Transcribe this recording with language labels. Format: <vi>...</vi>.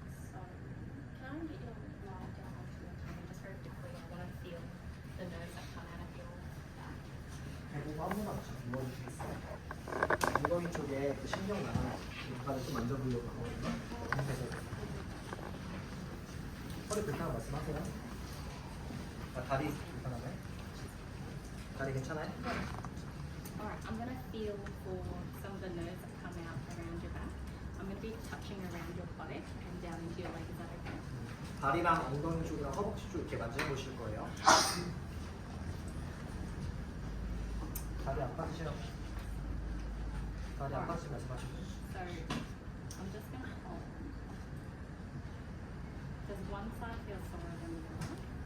<en>So, can I get your lie down onto your tummy just very quickly? I want to feel the nerves that come out of your back.</en> <ko>배고파 한 번만 더 누워주시겠어요? 엉덩이 쪽에 그 신경 나가는 부분을 좀 만져보려고 하거든요. 그래서 허리 불편한 말씀하세요? 다리 불편하나요? 다리 괜찮아요?</ko> <en>Alright, I'm going to feel for some of the nerves that come out around your back. I'm going to be touching around your buttock and down into your leg. Is that okay?</en> <ko>다리랑 엉덩이 쪽이랑 허벅지 쪽 이렇게 만져보실 거예요. 다리 아파지시면 말씀하시고.</ko> <en>So, I'm just going to hold. Does one side feel sore than the other?</en>